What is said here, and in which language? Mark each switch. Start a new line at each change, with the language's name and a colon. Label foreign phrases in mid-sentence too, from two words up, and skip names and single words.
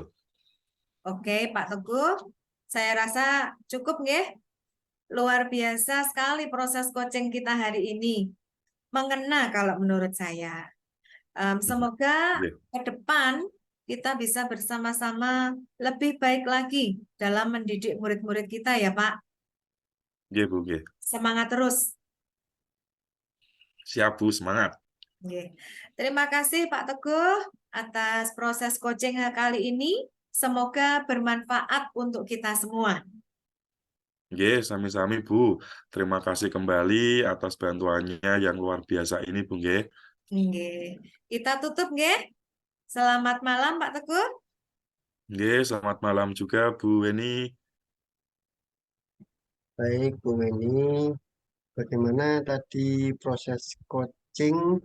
Indonesian: Oke Pak Teguh, saya rasa cukup nggih. Luar biasa sekali proses coaching kita hari ini. Mengena kalau menurut saya. Semoga Nggih, ke depan kita bisa bersama-sama lebih baik lagi dalam mendidik murid-murid kita ya Pak. nggih, Bu, nggih. Semangat terus. Siap, Bu, semangat. Oke. Terima kasih Pak Teguh atas proses coaching kali ini. Semoga bermanfaat untuk kita semua.
Javanese: Nggih, sami-sami, Bu.
Indonesian: Terima kasih kembali atas bantuannya yang luar biasa ini, Bu, nggih. Oke. Kita tutup nggih. Selamat malam Pak Teguh. Nggih, selamat malam juga, Bu Weni. Baik, Bu Weni, bagaimana tadi proses coaching?